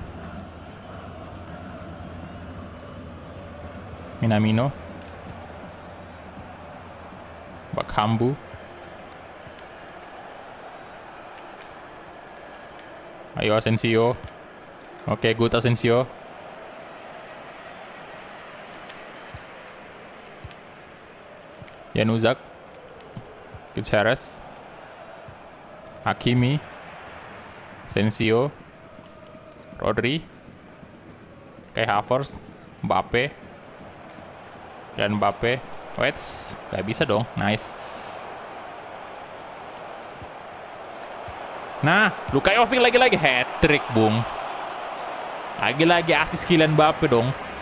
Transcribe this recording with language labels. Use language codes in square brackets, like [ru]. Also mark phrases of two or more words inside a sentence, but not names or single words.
[id] Minamino. Bakambu. Ayo Asensio. Oke, good Asensio. Januzak. Gutierrez. Hakimi. Asensio. Rodri. Kai Havertz. Mbappe. Dan Mbappe. Wets. Gak bisa dong. Nice. Nah, Luka Jovic lagi-lagi hat-trick, Bung. Lagi-lagi asis Kylian Mbappe dong.